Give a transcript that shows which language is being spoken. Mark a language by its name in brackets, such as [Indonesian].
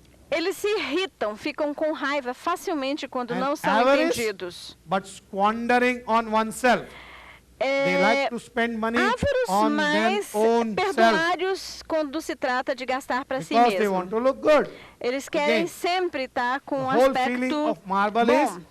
[Portuguese] Eles se irritam, ficam com raiva facilmente quando não são entendidos. [English] But squandering on oneself. They like to spend money on their own [Portuguese] perdulários quando se trata de gastar para si mesmo. [English] They want to look good. [Portuguese] Eles querem sempre estar com um aspecto bom.